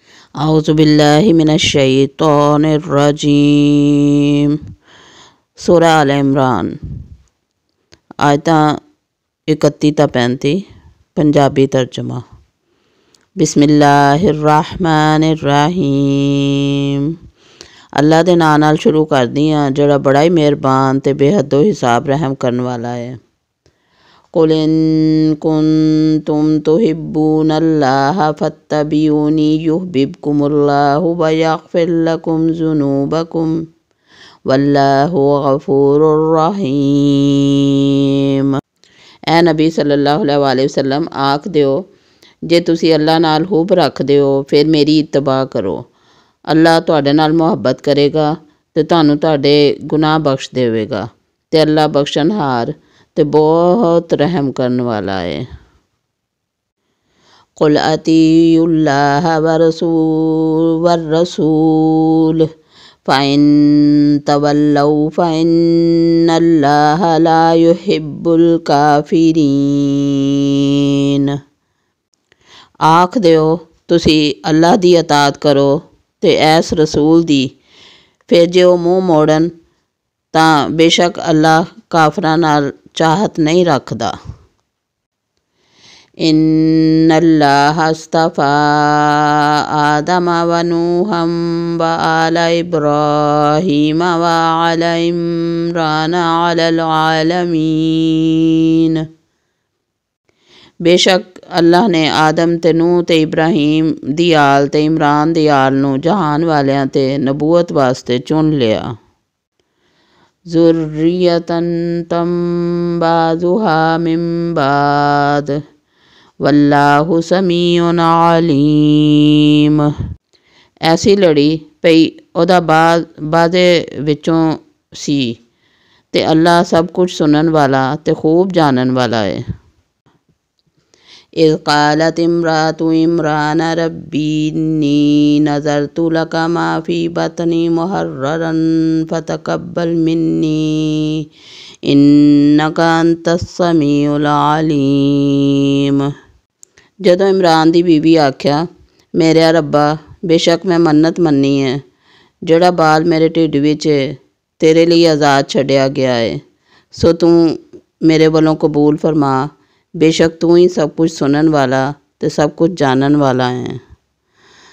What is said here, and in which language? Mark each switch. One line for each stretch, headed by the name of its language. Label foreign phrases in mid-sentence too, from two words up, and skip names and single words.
Arabic: اعوذ باللہ من الشیطان الرجیم۔
Punjabi: سورہ آل عمران آیتاں 31 تا 35 پنجابی ترجمہ۔
Arabic: بسم اللہ الرحمن الرحیم۔
Punjabi: اللہ دے ناں نال شروع کردی ہاں جڑا بڑا ہی مہربان تے بے حد و حساب رحم کرن والا ہے۔
Arabic: قُلْ إِن كُنتُمْ تُحِبُّونَ اللَّهَ فَاتَّبِعُونِي يُحْبِبْكُمُ اللَّهُ وَيَغْفِرْ لَكُمْ ذُنُوبَكُمْ وَاللَّهُ غَفُورٌ رَحِيمٌ۔
Punjabi: اے نبی
Arabic: صلی اللہ علیہ وآلہ وسلم
Punjabi: آکھ دیو جے تسی اللہ نال حب رکھ دیو پھر میری اتباع کرو، اللہ تواڈے نال محبت کرے گا تے تانوں تواڈے گناہ بخش دے گا تے اللہ بخشن ہار تے بہت رحم کرن والا ہے۔
Arabic: قُلْ أَطِیعُوا اللَّهَ وَالرَّسُولَ فَإِن تَوَلَّوْا فَإِنَّ اللَّهَ لَا يُحِبُّ الْكَافِرِينَ۔
Punjabi: آکھ دیو تسی اللہ دی اطاعت کرو تے ایس رسول دی، پھر جے او منہ موڑن تاں بے شک اللہ کافراں نال چاہت نہیں رکھدا۔
Arabic: ان اللہ اصطفیٰ آدم ونوحا وآل ابراہیم وآل عمران علی العالمین۔
Punjabi: بے شک اللہ نے آدم تے نوح تے ابراہیم دی آل تے عمران دی آل نو جہان والیاں تے نبوت واسطے چن لیا۔
Arabic: ذُرِّیَّةً بعضُہا من بعض واللہ سمیع علیم۔
Punjabi: ایسی لڑی پئی اودا بعضے وچوں سی تے اللہ سب کچھ سنن والا تے خوب جانن والا ہے۔
Arabic: اذ قالت امرأة عمران ربی انی نذرت لک ما فی بطنی محررا فتقبل منی انک انت السمیع العلیم۔
Punjabi: جدوں عمران دی بیوی آکھیا میرے ربا بے شک میں منت منی ہے، جڑا بال میرے ٹھڈ وچ تیرے لیے آزاد چھڈیا گیا ہے، سو توں میرے والوں قبول فرما، بے شک تو ہی سب کچھ سنن والا تے سب کچھ جانن والا ہے۔